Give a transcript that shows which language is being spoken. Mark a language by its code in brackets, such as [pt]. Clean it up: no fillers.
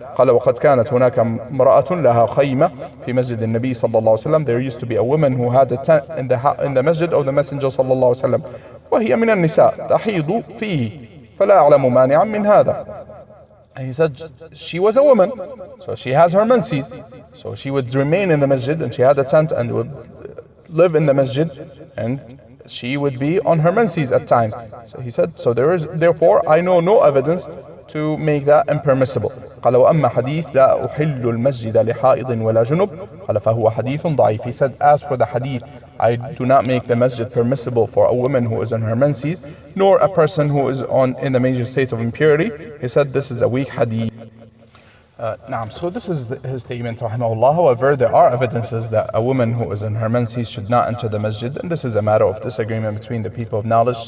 [ar] قال وقد كانت هناك امرأة لها خيمة في مسجد النبي صلى الله عليه وسلم. [en] There used to be a woman who had a tent in the masjid of the messenger [ar] صلى الله عليه وسلم وهي من النساء تحيض فيه فلا أعلم مانعا من هذا. [en] And he said she was a woman, so she has her menses, so she would remain in the masjid, and she had a tent and would live in the masjid, and she would be on her menses at times. So he said, so therefore I know no evidence to make that impermissible. [ar] قال وأما حديث لا أحل المسجد لحائض ولا جنب قال فهو حديث ضعيف. [en] He said, as for the hadith, I do not make the masjid permissible for a woman who is on her menses, nor a person who is in the major state of impurity. He said this is a weak hadith. So this is his statement, rahimahullah. However, there are evidences that a woman who is in her menses should not enter the masjid, and this is a matter of disagreement between the people of knowledge.